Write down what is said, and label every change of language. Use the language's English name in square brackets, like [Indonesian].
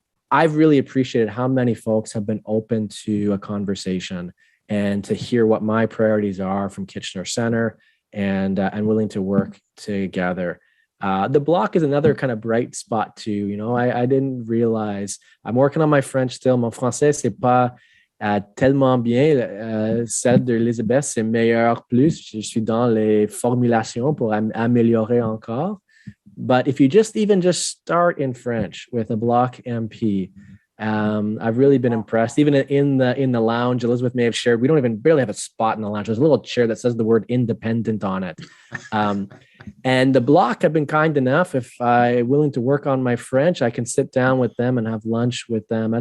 [English] I've really appreciated how many folks have been open to a conversation and to hear what my priorities are from Kitchener Centre and willing to work together. The Bloc is another kind of bright spot too. I didn't realize I'm working on my French still. [French] Mon français, c'est pas tellement bien. Celle d'Elizabeth, c'est meilleur plus. Je suis dans les formulations pour améliorer encore. [English] But if you just start in French with a Bloc MP, I've really been impressed. Even in the lounge, Elizabeth may have shared, we don't even barely have a spot in the lounge. There's a little chair that says the word independent on it. And the Bloc have been kind enough, if I'm willing to work on my French, I can sit down with them and have lunch with them.